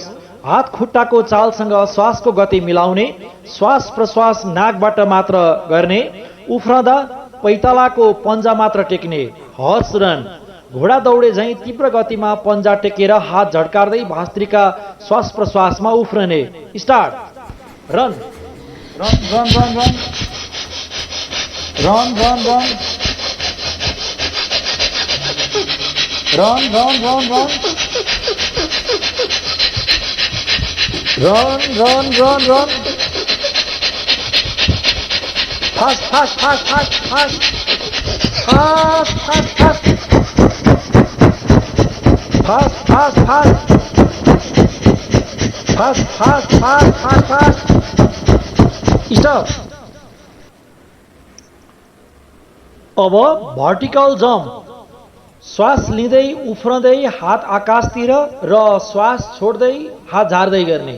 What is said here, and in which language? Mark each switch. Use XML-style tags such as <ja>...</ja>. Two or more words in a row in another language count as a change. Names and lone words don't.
<ne>हात खुट्टाको चालसँग श्वासको गति मिलाउने, श्वास प्रश्वास नाकबाट मात्र गर्ने, उफ्रँदा पैतालाको पन्जा मात्र टेक्ने।</ne> <en>horse run,</en> <ne>घोडा दौडे झैँ तीव्र गतिमा पन्जा टेकेर हात झड्कार्दै भास्त्रिका श्वास प्रश्वासमा उफ्रने। स्टार्ट।</ne> <en>run run run run run run run run run run run run run run run fast fast fast fast fast fast fast fast fast fast fast fast fast fast fast stop.</en> <ne>अब</ne> <en>vertical jump,</en> <ne>श्वास लिँदै उफ्रँदै हात आकाशतिर र श्वास छोड्दै हात झार्दै गर्ने।</ne>